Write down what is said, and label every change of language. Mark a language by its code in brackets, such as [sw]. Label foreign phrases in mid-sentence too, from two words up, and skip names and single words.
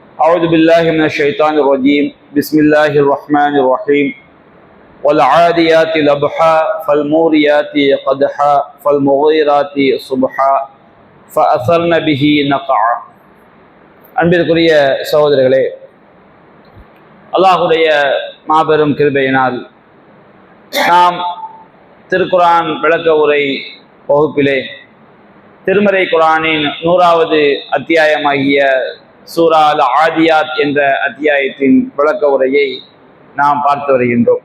[ar] أعوذ بالله من الشيطان الرجيم بسم الله الرحمن الرحيم والعاديات ضبحا فالموريات قدحا فالمغيرات صبحا فأثرن به نقعا. [ta] அன்பிற்குரிய சகோதரர்களே, அல்லாஹுடைய மாபெரும் கிருபையினால் நாம் திருக்குரான் விளக்க உரை வகுப்பிலே திருமறை குரானின் 100வது அத்தியாயமாகிய சூரா அல் ஆதியாத் என்ற அத்தியாயத்தின் விளக்க உரையை நாம் பார்த்து வருகின்றோம்.